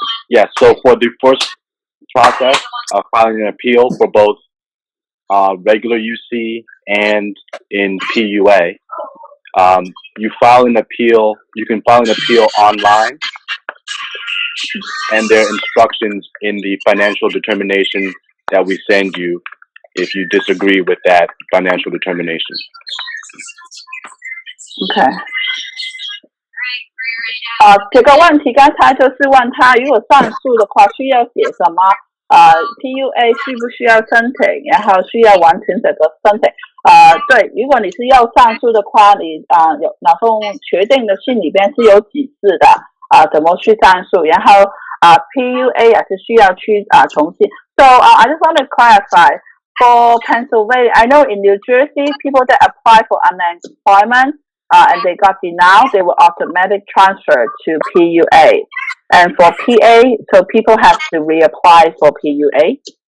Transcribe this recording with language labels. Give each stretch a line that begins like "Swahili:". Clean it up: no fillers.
English: Yes, so for the first process of filing an appeal for both regular UC and in PUA, you can file an appeal online, and there are instructions in the financial determination that we send you if you disagree with that financial determination. Okay.
Chinese: 这个问题刚才就是问他，如果上诉的话需要写什么？PUA 需不需要申请？然后需要完成这个申请。对，如果你是要上诉的话，你有那封确定的信里边是有指示的怎么去上诉，然后PUA 也是需要去重新。
English: So I just want to clarify for Pennsylvania. I know in New Jersey, people that apply for unemployment and they got denied, they will automatically transfer to PUA. And for PA, so people have to reapply for PUA.